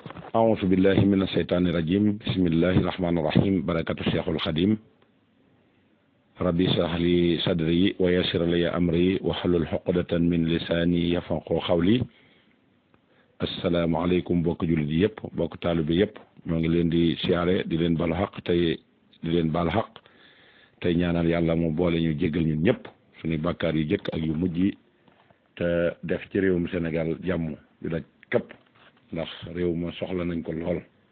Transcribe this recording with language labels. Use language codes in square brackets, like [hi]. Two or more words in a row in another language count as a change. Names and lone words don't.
[ar] أعوذ بالله من الشيطان الرجيم بسم الله الرحمن الرحيم بركة الشيخ الخديم ربي اشرح لي صدري ويسر لي أمري واحلل عقدة من لساني يفقهوا قولي السلام عليكم [wo] bokk jullit yëpp bokk taalibe yëpp ñoo ngi leen di siyaare di leen balu xaq tey di leen balu xaq tey ñaanal yàlla mu boole ñu jéggal ñun ñëpp suñu bàkkaar yu jëkk ak yu mujj yi te def ci réewum Sénégal jàmm yu daj képp ndax réew ma soxla nañ ko lool